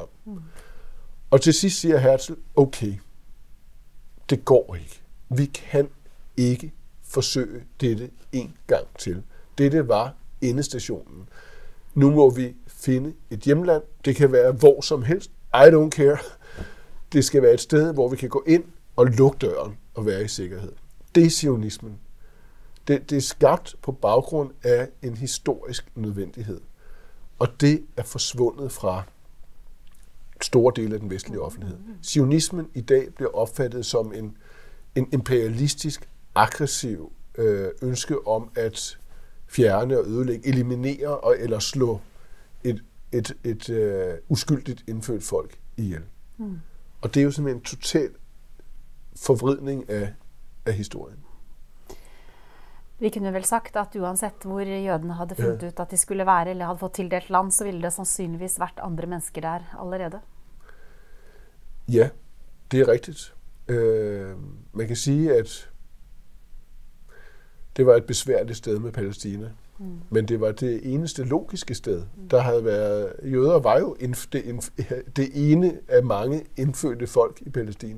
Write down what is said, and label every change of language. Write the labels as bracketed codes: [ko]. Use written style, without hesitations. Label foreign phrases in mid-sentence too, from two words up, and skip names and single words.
[da] Og til sidst siger Herzl, okay, det går ikke. Vi kan ikke forsøge dette en gang til. Dette var endestationen. Nu må vi finde et hjemland. Det kan være hvor som helst. [en] I don't care. [da] Det skal være et sted, hvor vi kan gå ind og lukke døren og være i sikkerhed. Det er zionismen. Det er skabt på baggrund af en historisk nødvendighed. Og det er forsvundet fra store dele af den vestlige offentlighed. Zionismen i dag bliver opfattet som en imperialistisk, aggressiv ønske om at fjerne og ødelægge, eliminere eller slå et uskyldigt indfødt folk ihjel. Og det er jo simpelthen en total forvridning af historien. [no] Vi kunne vel sagt at uansett hvor jødene hadde funnet ut at de skulle være, eller hadde fått tildelt land, så ville det sandsynligvis vært andre mennesker der allerede. [da] Ja, det er rigtigt. Man kan sige, at det var et besværligt sted med Palæstina. Men det var det eneste logiske sted. Der havde været, jøder var jo det ene af mange indfødte folk i Palæstina.